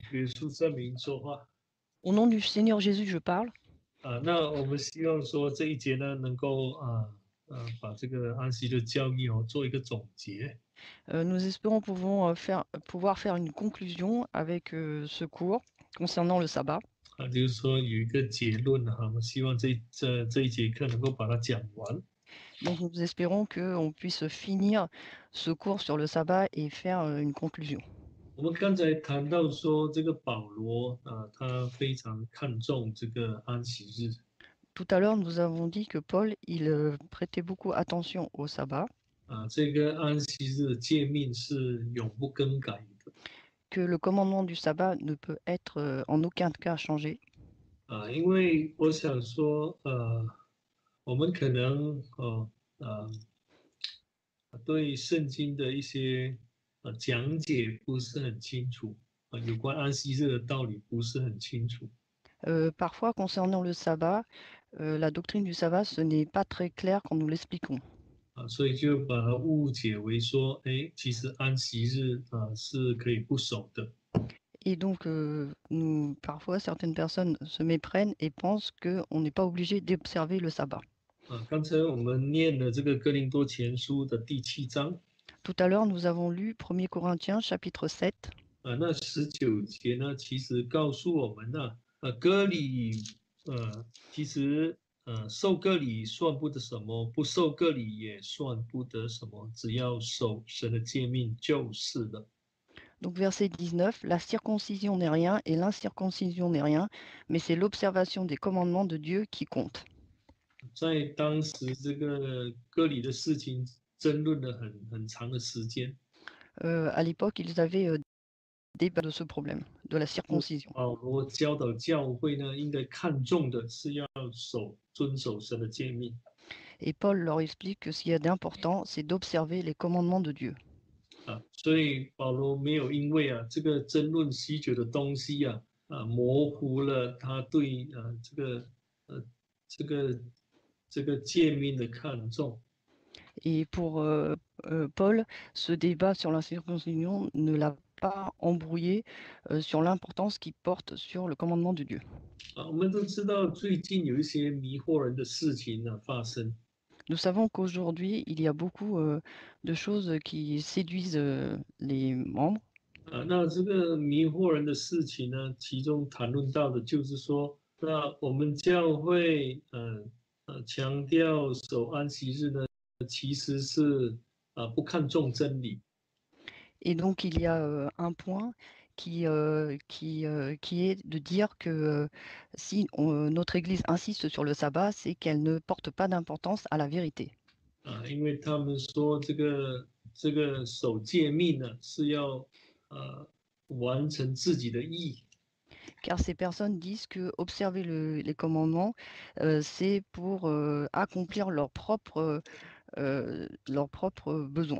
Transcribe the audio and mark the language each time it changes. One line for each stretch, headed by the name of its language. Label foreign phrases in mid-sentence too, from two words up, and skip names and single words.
Chinese: 耶稣圣名说话
French: Au nom du Seigneur Jésus, je parle.
Chinese: 那我们希望说这一节呢，能够把这个安息的教义做一个总结。
French: Nous espérons pouvoir faire une conclusion avec ce cours concernant le sabbat.
Chinese: 就是说有一个结论我们希望这一节课能够把它讲完。
French: Donc nous espérons qu'on puisse finir ce cours sur le sabbat et faire une conclusion.
Chinese: 我们刚才谈到说，这个保罗他非常看重这个安息日。
French: Tout à l'heure, nous avons dit que Paul, il prêtait beaucoup attention au sabbat,
Chinese: 这个安息日的诫命是永不更改的。
French: que le commandement du sabbat ne peut être en aucun cas changé.
Chinese: 因为我想说，我们可能对圣经的一些讲解不是很清楚有关安息日的道理不是很清楚。
French: Parfois, concernant le sabbat, la doctrine du sabbat, ce n'est pas très clair quand nous l'expliquons.
Chinese: 所以就把它误解为说，其实安息日是可以不守的。
French: Et donc, parfois, certaines personnes se méprennent et pensent qu'on n'est pas obligé d'observer le sabbat.
Chinese: 刚才我们念了这个哥林多前书的第7章。
French: Tout à l'heure, nous avons lu 1 Corinthiens chapitre 7.
Chinese: 那19节呢，其实告诉我们呢，割礼，其实受割礼算不得什么，不受割礼也算不得什么，只要守神的诫命就是了。
French: Donc verset 19, la circoncision n'est rien et l'incirconcision n'est rien, mais c'est l'observation des commandements de Dieu qui compte.
Chinese: 在当时这个割礼的事情争论了很长的时间。
French: À l'époque, ils avaient débat de ce problème, de la circoncision.
Chinese: 保罗教导教会呢，应该看重的是要遵守神的诫命。
French: Et Paul leur explique que ce qu'il y a d'important, c'est d'observer les commandements de Dieu.
Chinese: 所以保罗没有因为这个争论许久的东西模糊了他对这个诫命的看重。
French: Et pour Paul, ce débat sur la circoncision ne l'a pas embrouillé sur l'importance qu'il porte sur le commandement de Dieu.
Chinese: 我们都知道最近有一些迷惑人的事情发生。
French: Nous savons qu'aujourd'hui, il y a beaucoup de choses qui séduisent les membres.
Chinese: 那这个迷惑人的事情呢，其中谈论到的就是说，那我们教会强调守安息日呢，其实是不看重真理。
French: Et donc, il y a un point qui est de dire que si notre Église insiste sur le sabbat, c'est qu'elle ne porte pas d'importance à la vérité.
Chinese: 因为他们说这个守诫命呢是要完成自己的义。
French: Car ces personnes disent que observer les commandements, c'est pour accomplir leurs propres besoins.